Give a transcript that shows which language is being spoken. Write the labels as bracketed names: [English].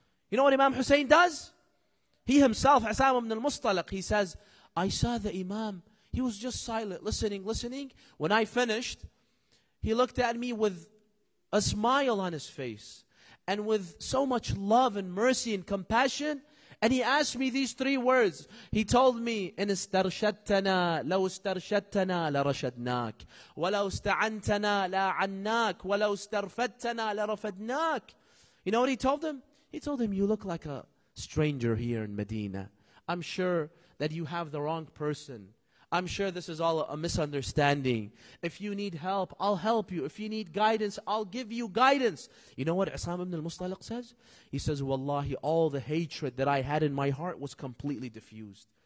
[English] You know what Imam Hussain does? He himself, Asam ibn al-Mustalaq, he says, I saw the Imam. He was just silent, listening. When I finished, he looked at me with a smile on his face and with so much love and mercy and compassion. And he asked me these 3 words. He told me, [Arabic] إن استرشدتنا لو استرشدتنا لرشدناك ولو استعنتنا لعناك ولو استرفدتنا لرفدناك. [English] You know what he told him? He told him, you look like a stranger here in Medina. I'm sure that you have the wrong person. I'm sure this is all a misunderstanding. If you need help, I'll help you. If you need guidance, I'll give you guidance. You know what Asam ibn al-Mustalaq says? He says, Wallahi, all the hatred that I had in my heart was completely diffused.